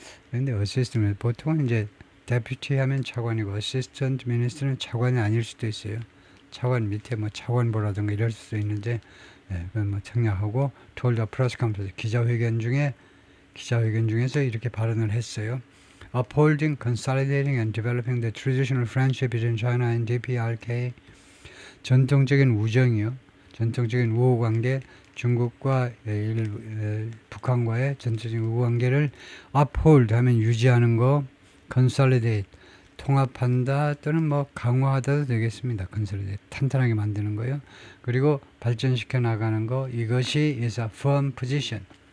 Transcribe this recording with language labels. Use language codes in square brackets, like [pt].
[ko] 그런데 어시스턴트 보통은 이제 데퓨티 하면 차관이고 어시스턴트 미니스터는 차관이 아닐 수도 있어요. 차관 밑에 뭐 차관보라든가 이럴 수도 있는데 그건 뭐 청약하고 [en] told a press conference [ko] 기자회견 중에서 이렇게 발언을 했어요. [en] Upholding, consolidating and developing the traditional friendship between China and DPRK. [ko] 전통적인 우정이요. 전통적인 우호관계, 중국과 북한과의 전통적인 우호관계를 uphold 하면 유지하는 거, consolidate 통합한다 또는 뭐 강화하다도 되겠습니다. consolidate 탄탄하게 만드는 거요. 그리고 발전시켜 나가는 거, 이것이 [en] is a firm position.